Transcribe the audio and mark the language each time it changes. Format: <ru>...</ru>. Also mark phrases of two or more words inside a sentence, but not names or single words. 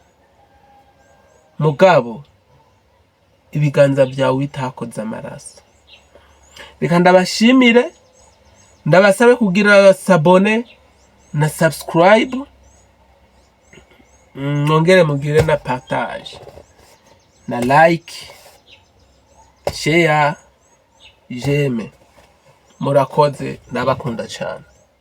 <rn>Mugabo ibiganza byawe bitakoze amaraso. Reka ndabashimire, ndabasabe kugira sabone na subscribe, mwongere mugire na partage na</rn> <en>like, share,</en> <rn>j'aime. Murakoze, ndabakunda cyane.</rn>